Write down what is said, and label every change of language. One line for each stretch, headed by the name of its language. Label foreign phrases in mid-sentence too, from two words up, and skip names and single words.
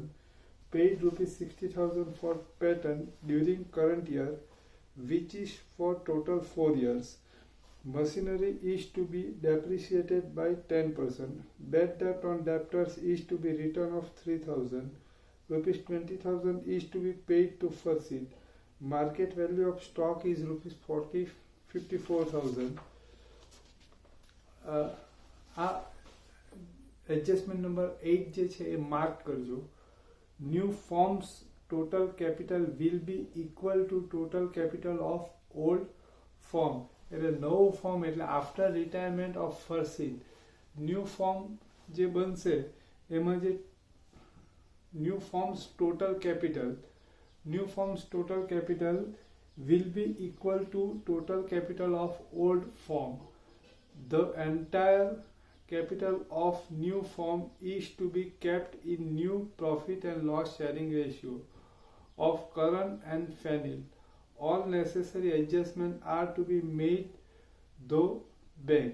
English: Paid rupees 60,000 for patent during current year, which is for total 4 years. Machinery is to be depreciated by 10%. Bad debt on debtors is to be return of 3,000. Rupees 20,000 is to be paid to Farshid. Market value of stock is rupees 54,000.
Gujarati: આ એડજસ્ટમેન્ટ નંબર 8 જે છે એ માર્ક કરજો.
English: new firm's total capital will be equal to total capital of old firm.
Gujarati: એટલે નવો ફોર્મ એટલે
English: after retirement of Farshid new firm
Gujarati: જે બનશે એમાં જે
English: new firm's total capital will be equal to total capital of old firm. The entire capital of new firm is to be kept in new profit and loss sharing ratio of Karan and Fanil. All necessary adjustments are to be made though bank.